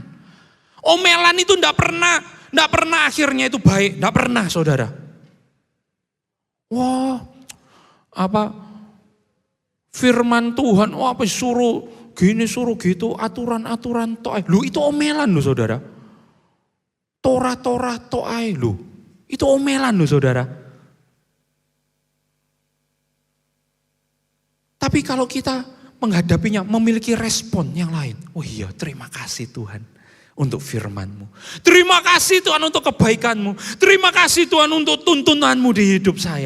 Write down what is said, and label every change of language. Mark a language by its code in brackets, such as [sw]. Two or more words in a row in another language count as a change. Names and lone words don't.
[id] Omelan itu enggak pernah akhirnya itu baik, enggak pernah, saudara. Wah, firman Tuhan, apa suruh gini, suruh gitu, aturan-aturan to'ai. Lu itu omelan loh, saudara. Torah-torah to'ai lu. Itu omelan loh, saudara. Tapi kalau kita menghadapinya memiliki respon yang lain. Oh iya, terima kasih Tuhan untuk firman-Mu. Terima kasih Tuhan untuk kebaikan-Mu. Terima kasih Tuhan untuk tuntunanmu di hidup saya.